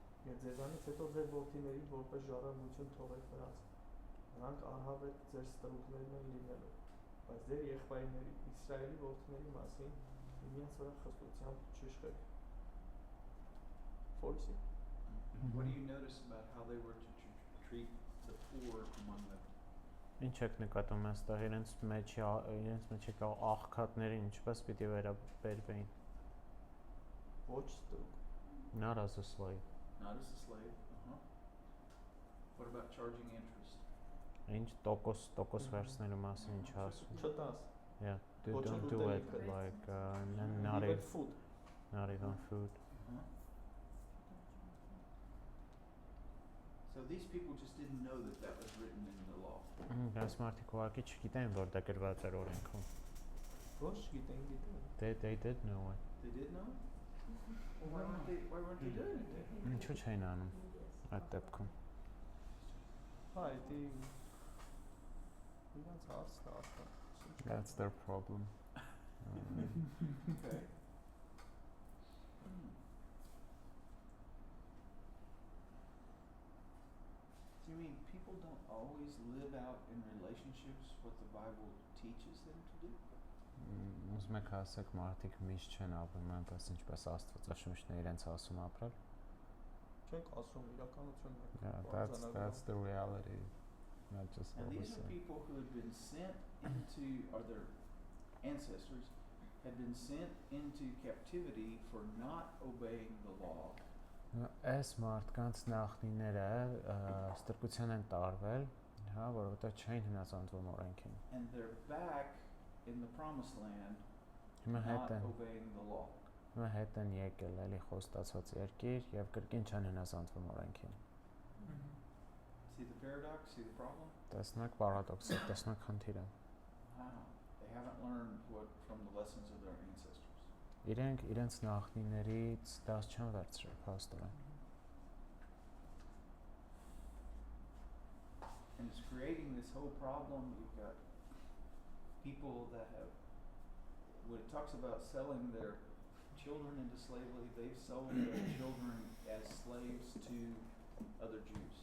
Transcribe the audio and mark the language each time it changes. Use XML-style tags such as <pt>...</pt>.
<hy>եւ ձեզանից հետո ձեր որդիներին որպես ժառանգություն թողեք նրանց, նրանք անհավետ ձեր ստրուկներն են լինելու, բայց ձեր եղբայրների, Իսրայելի որդիների մասին իրենց վրա խստությամբ չիշխեք։</hy> <en>Forty. What do you notice about how they were to treat the poor among them?</en> <hy>Ինչ եք նկատում այստեղ իրենց մեջ եկա աղքատներին ինչպես պիտի վերաբերվեին։ Ոչ ստրուկ։</hy> <en>Not as a slave. Not as a slave. What about charging interest?</en> <hy>Ինչ տոկոս վերցնելու մասին ինչ ասում։ Չտաս։</hy> <en>Yeah,</en> <hy>Ոչ</hy> <en>don't do it</en> <hy>ուտելիքը։</hy> <en>like Not even food. not even food. So these people just didn't know that that was written in the law.</en> <hy>Այս մարդիկ ուղղակի չգիտեն որ դա գրված էր օրենքում։ Ոչ գիտեն։</hy> <en>They did know it. They did know? Well, why weren't they doing it then?</en> <hy>Ինչու չէին անում այդ դեպքում։ Հա, դա իրանց հարցն է asta։</hy> <en>That's their problem. Okay. Do you mean people don't always live out in relationships what the Bible teaches them to do?</en> <hy>Ուզում եք ասեք մարդիկ միշտ չեն ապրում այնպես ինչպես Աստվածաշունչն է իրենց ասում ապրել։ չենք ասում իրականությունն է։</hy> <en>That's the reality, not just And what we these are people who had been sent into, or their ancestors had been sent into captivity for not obeying the law.</en> <hy>Այս մարդկանց նախնիները ստրկության են տարվել, հա, որովհետև չէին հնազանդվում օրենքին։</hy> <en>And they're back in the promised land</en> <hy>Հիմա</hy> <en>not</en> <hy>հետ են,</hy> <en>obeying the law.</en> <hy>հիմա հետ են եկել էլի խոստացված երկիր եւ կրկին չեն հնազանդվում օրենքին։</hy> <en>See the paradox? See the problem?</en> <hy>Տեսնակ պարադոքսը, տեսնակ խնդիրը։</hy> <en>Wow. They haven't learned what from the lessons of their ancestors.</en> <hy>Իրենք իրենց նախնիներից դաս չեն վերցրել, փաստորեն։</hy> <en>And it's creating this whole problem. You've got people that have, when it talks about selling their children into slavery, they've sold their children as slaves to other Jews.</en>